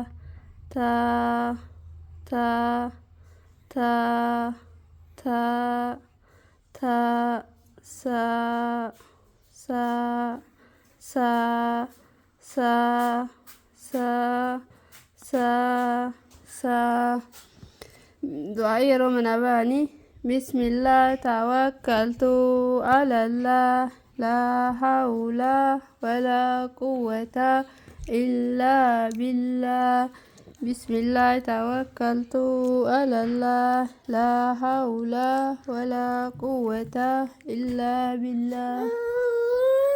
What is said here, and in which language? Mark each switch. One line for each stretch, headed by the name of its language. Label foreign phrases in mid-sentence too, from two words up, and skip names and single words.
Oromo: ta ta ta ta ta sa sa sa sa sa sa sa du'aa yeroo manaa bahanii
Arabic: بسم الله توكلت على الله لا حول ولا قوة إلا بالله بسم الله توكلت على الله لا حول ولا قوة إلا بالله